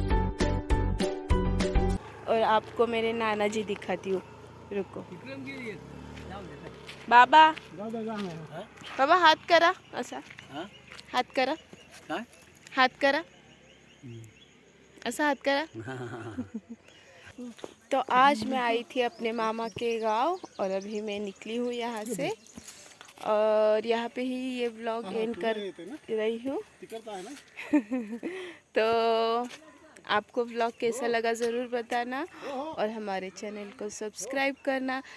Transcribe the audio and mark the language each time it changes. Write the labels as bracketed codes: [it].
[hi] और आपको मेरे नाना जी दिखाती हूँ, रुको। [mr] बाबा बाबा हात करा असा, हात करा, हात करा, [hi] ऐसा हाथ करा। तो आज मैं आई थी अपने मामा के गांव, और अभी मैं निकली हूँ यहाँ से, और यहाँ पे ही ये व्लॉग एंड कर रही हूँ। तो आपको व्लॉग कैसा लगा ज़रूर बताना और हमारे चैनल को सब्सक्राइब करना।